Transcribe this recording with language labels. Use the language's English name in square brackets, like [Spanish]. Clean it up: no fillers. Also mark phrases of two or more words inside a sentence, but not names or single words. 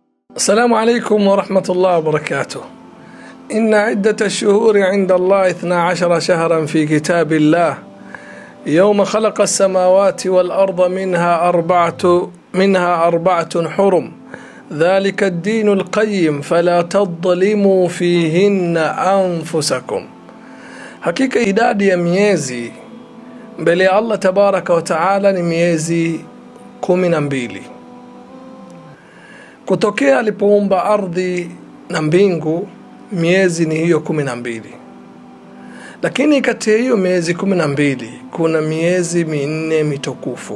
[Arabic] السلام عليكم ورحمة الله وبركاته. إن عدة الشهور عند الله 12 شهرا في كتاب الله يوم خلق السماوات والأرض منها أربعة حرم ذلك الدين القيم فلا تظلموا فيهن أنفسكم. [Swahili] Hakika idadi ya miezi mbele ya Allah [Arabic] تبارك وتعالى [Swahili] ni miezi 12. Kutokea alipoumba ardhi na mbingu miezi ni hiyo 12. Lakini kati ya hiyo miezi 12 kuna miezi minne mitukufu.